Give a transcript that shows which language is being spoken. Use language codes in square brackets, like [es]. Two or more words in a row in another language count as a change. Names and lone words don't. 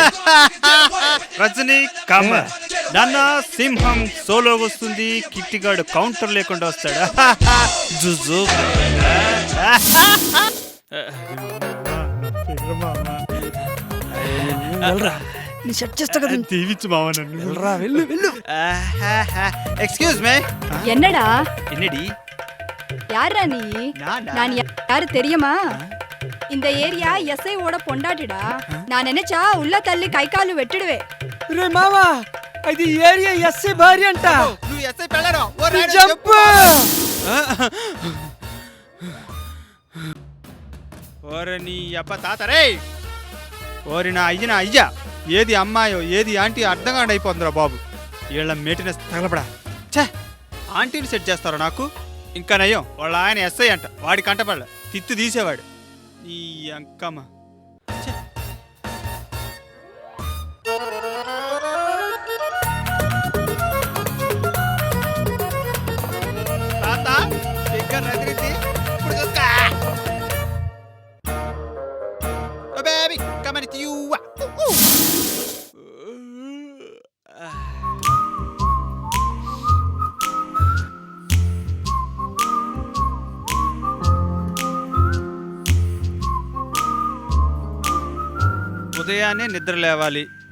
[te] రజనీ, కమల్, నాన్న సింహం సోలో వస్తుంది, కిట్టిగాడు కౌంటర్ లేకుండా వస్తాడు. జుజు నీ సెట్ చేస్తా కదా. దీవించు మావా నన్ను. వెళ్ళరా, వెళ్ళు వెళ్ళు. [en] Excuse me. [ta] என்னடா? என்னடி? யாரா நீ? நானா? நான் யாரு தெரியுமா? இந்த ஏரியா எஸ்ஐ ஓட பொண்டாட்டிடா. நான் நினைச்சா உள்ள தள்ளி கை காலு வெட்டிடுவே. [te] రే మావా అది ఏరియా ఎస్ఐ భార్య అంట. నువ్వు ఎస్ఐ పెళ్ళాడు చెప్పు. ఓరే నీ అబ్బ తాత రే, ఓరి నా అయ్యా, ఏది అమ్మాయో ఏది ఆంటీ అర్థం కాండి అయిపోతుందిరా బాబు. వీళ్ళ మేటినెస్ తగలపడా. ఛే, ఆంటీని సెట్ చేస్తారా నాకు? ఇంకా నయ్యం వాళ్ళ ఆయన ఎస్ఐ అంట, వాడి కంటపడలే, తిత్తి తీసేవాడు. ఈ అంకమ్మ తాత దగ్గర రదిరిద్ది ఇప్పుడు చూస్తా. [en] Oh baby, coming to you. [te] ఉదయాన్నే నిద్ర లేవాలి.